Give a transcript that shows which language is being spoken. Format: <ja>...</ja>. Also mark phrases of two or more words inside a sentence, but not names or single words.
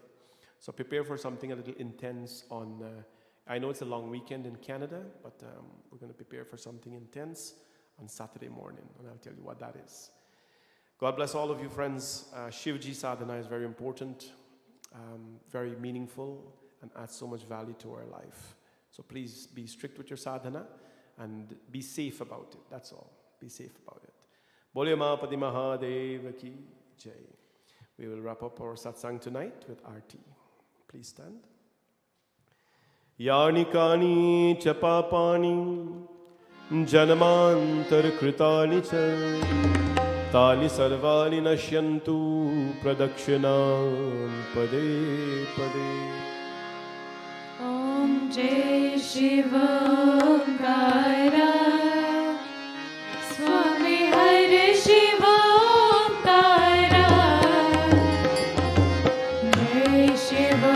<en>So prepare for something a little intense on, I know it's a long weekend in Canada, but we're going to prepare for something intense on Saturday morning, and I'll tell you what that is. God bless all of you, friends. Shivji sadhana is very important, very meaningful, and adds so much value to our life. So please be strict with your sadhana and be safe about it. That's all. Be safe about it.</en> <hi>बोलिए महापति महादेव की जय.</hi> <en>We will wrap up our satsang tonight with Aarti. Please stand.</en> <sa>यानि कानि चपापानि जन्मान्तर कृतानि च तानि सर्वाणि नश्यन्तु प्रदक्षिणं पदे पदे.</sa> <hi>ओम् जय शिवंकरा स्वामी हरे शिवंकरा जय शिवंकरा</hi>